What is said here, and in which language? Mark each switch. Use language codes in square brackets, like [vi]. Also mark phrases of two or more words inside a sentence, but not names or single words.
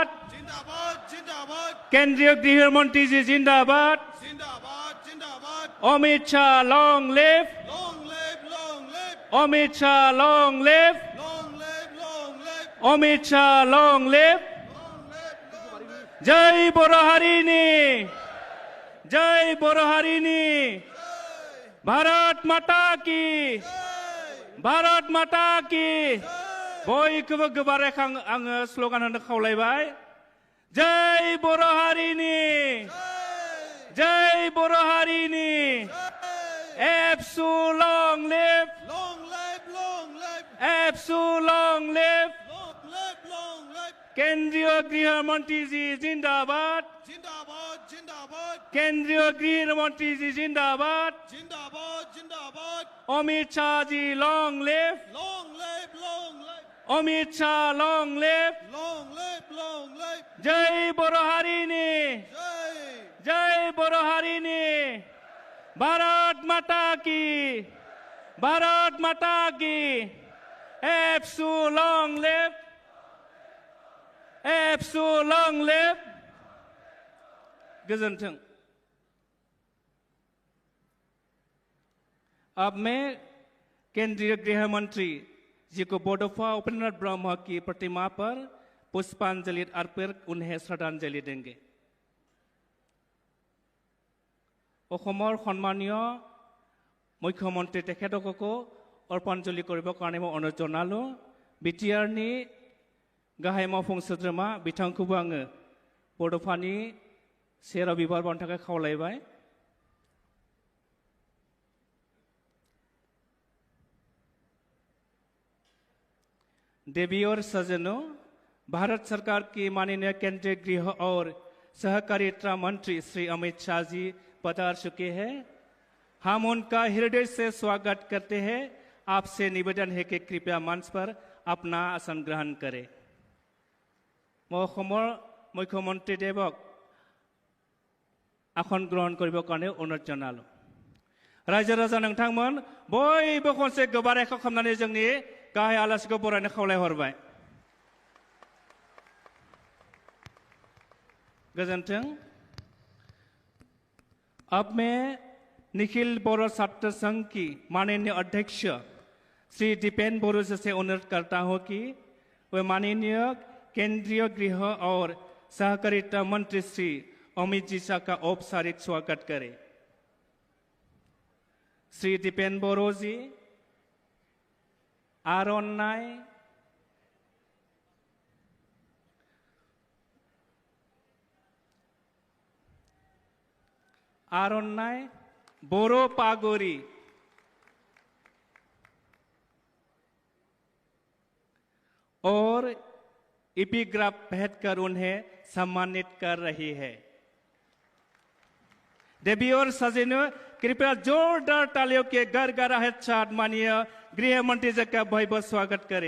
[hi] जिंदाबाद जिंदाबाद केंद्रीय गृह मंत्री जी जिंदाबाद, जिंदाबाद जिंदाबाद [en] अमित शाह long live, long live अमित शाह long live, long live [brx] अमित शाह [en] long live. [brx] जय बर' हारिनि, जय बर' हारिनि, [hi] भारत माता की, भारत माता की। [brx] बयखौबो गोबारै आङो स्ल'गान होनो खावलायबाय। जय बर' हारिनि, जय बर' हारिनि, एबसु [en] long live, [brx] एबसु [en] long live. [hi] केंद्रीय गृह मंत्री जी जिंदाबाद, जिंदाबाद जिंदाबाद केंद्रीय गृह मंत्री जी जिंदाबाद, जिंदाबाद जिंदाबाद [en] अमित शाह जी long live, अमित शाह long live. long live [brx] जय बर' हारिनि, जय बर' हारिनि, [hi] भारत माता की, भारत माता की। [en] एबसु long live, एबसु long live. [brx] गोजोन्थों। [hi] अब मैं केंद्रीय गृह मंत्री जी को बडौफा उपेंद्र ब्रह्म की प्रतिमा पर पुष्पांजलि अर्पित उन्हें श्रद्धांजलि देंगे। [as] অসমৰ সন্মানীয় মুখ্যমন্ত্ৰী তেখেতকো अर्पणजलि কৰিব কাৰণে মই অনুৰোধ জনালো। [brx] বিটিআৰনি गाहाय मावफुं सोद्रोमा बिथांखौबो आङो बड'फानि सेराव बिबार बावनो थाखाय खावलायबाय। [hi] देवी और सज्जनों, भारत सरकार की माननीय केंद्रीय गृह और सहकारिता मंत्री श्री अमित शाह जी पधार चुके हैं। हम उनका हृदय से स्वागत करते हैं। आपसे निवेदन है कि कृपया मंच पर अपना आसन ग्रहण करें। [as] मैं অসমৰ মুখ্যমন্ত্ৰী দেৱক আসন গ্ৰহণ কৰিবৰ কাৰণে অনুৰোধ জনালো। [brx] रायजो राजा नोंथांमोन बयबो खनसे गोबारै खालामनानै जोंनि गाहाय आलासिखौ बरायनो खावलायहरबाय। गोजोन्थों। [hi] अब मैं निखिल बोरो छात्र संघ की माननीय अध्यक्ष श्री दीपेन बोरो से अनुरोध करता हूं कि वे माननीय केंद्रीय गृह और सहकारिता मंत्री श्री अमित जी शाह का औपचारिक स्वागत करें। श्री दीपेन बोरो जी आर'नाइ बोरो पागोरी और एपिग्राफ भेंट कर उन्हें सम्मानित कर रही है। देवी और सज्जनों, कृपया जोरदार तालियों के गड़गड़ाहट साथ माननीय गृह मंत्री जी का भव्य स्वागत करें।